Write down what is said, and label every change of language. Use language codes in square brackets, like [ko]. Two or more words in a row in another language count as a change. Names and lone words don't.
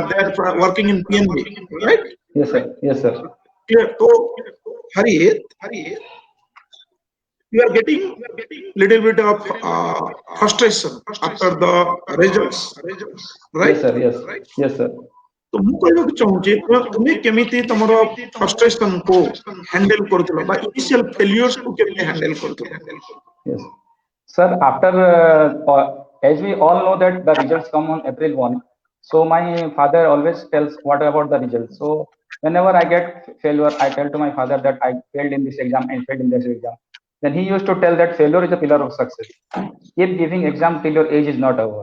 [en] They are working in PNB, right? Yes, sir. Yes, sir. Clear. So, Harit, you are getting little bit of frustration after the results, right? Yes, sir. Yes. Yes, sir. [or] तो ମୁଁ କହିବାକୁ ଚାହୁଁଛି ତୁମେ କେମିତି ତମର ଫ୍ରଷ୍ଟ୍ରେସନ କୁ ହ୍ୟାଣ୍ଡେଲ କରୁଥିଲ ବା [en] initial failures [or] କୁ କେମିତି ହ୍ୟାଣ୍ଡେଲ କରୁଥିଲ [en] Yes. Sir, after, as we all know that the results come on April 1, so my father always tells what about the results. So whenever I get failure, I tell to my father that I failed in this exam and failed in this exam. Then he used to tell that failure is a pillar of success. Keep giving exam till your age is not over.